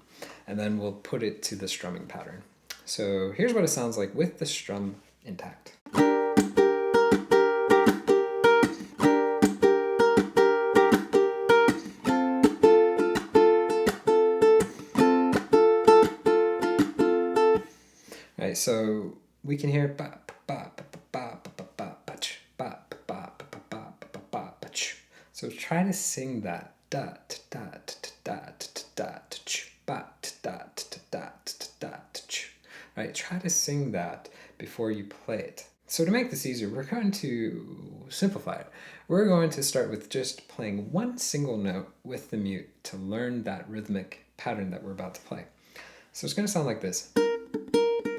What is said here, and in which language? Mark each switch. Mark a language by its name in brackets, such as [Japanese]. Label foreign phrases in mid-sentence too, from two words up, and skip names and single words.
[English] And then we'll put it to the strumming pattern. So here's what it sounds like with the strum intact. Right, so we can hear ba ba ba ba ba ba ba ba ch ba ba ba ba ba ba ba ba ch. So try to sing that da da da da da ch ba da da da ch. Right, try to sing that before you play it. So to make this easier, we're going to simplify it. We're going to start with just playing one single note with the mute to learn that rhythmic pattern that we're about to play. So it's going to sound like this.